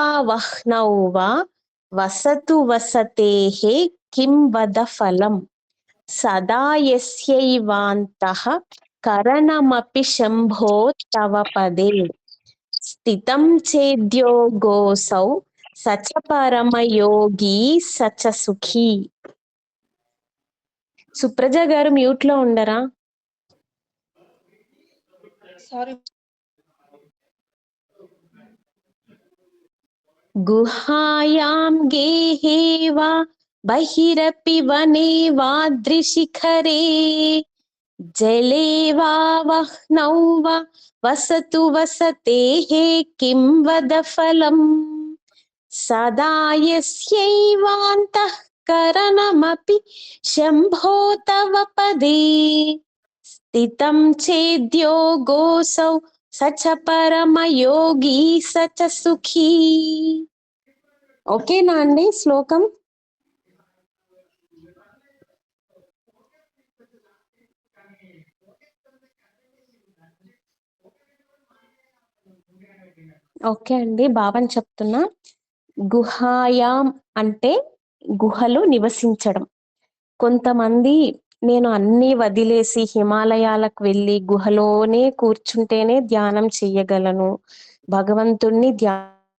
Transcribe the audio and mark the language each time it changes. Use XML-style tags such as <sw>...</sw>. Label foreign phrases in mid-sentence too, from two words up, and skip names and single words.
<sa>वह्नौ वा वसतु वसतेः किं वद फलम् सदा यस्यैवान्तः करणमपि शम्भो तव पदे स्थितं चेद्योगोऽसौ स च परमयोगी स च సుఖీ</sa> <te>సుప్రజ గారు మ్యూట్ లో ఉండరా సారీ</te> <sa>गुहायां गेहे वा बहिरपि वने वाद्रिशिखरे जले वा वह्नौ वा वसतु वसतेः किं वद फलम् सदा यस्यैवान्तःकरणमपि शम्भो तव पदे स्थितं चेद्योगोऽसौ स च परमयोगी स च సుఖీ</sa> <te>ఓకేనా అండి శ్లోకం ఓకే అండి బాబని చెప్తున్నా గుహాయాం అంటే గుహలు నివసించడం కొంతమంది నేను అన్ని వదిలేసి హిమాలయాలకు వెళ్ళి గుహలోనే కూర్చుంటేనే ధ్యానం చెయ్యగలను భగవంతుణ్ణి</te>